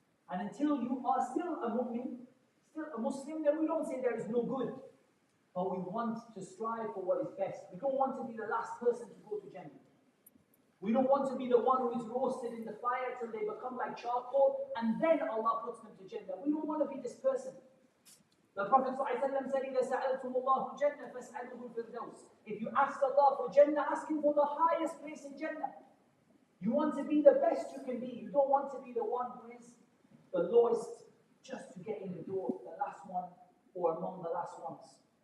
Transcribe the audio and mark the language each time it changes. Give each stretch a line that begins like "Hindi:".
English: And until you are still a mu'min, still a Muslim, then we don't say there is no good. But we want to strive for what is best. We don't want to be the last person to go to Jannah. We don't want to be the one who is roasted in the fire till they become like charcoal, and then Allah puts them to Jannah. We don't want to be this person.
Arabic: The Prophet ﷺ said, إِذَا سَأَلْتُمُ اللَّهُ جَنَّةً فَاسْأَلُهُ الْفِرْدَوْسِ.
English: If you ask Allah for Jannah, ask Him for the highest place in Jannah. You want to be the best you can be. You don't want to be the one who is the lowest just to get in the door, the last one, or among the last ones.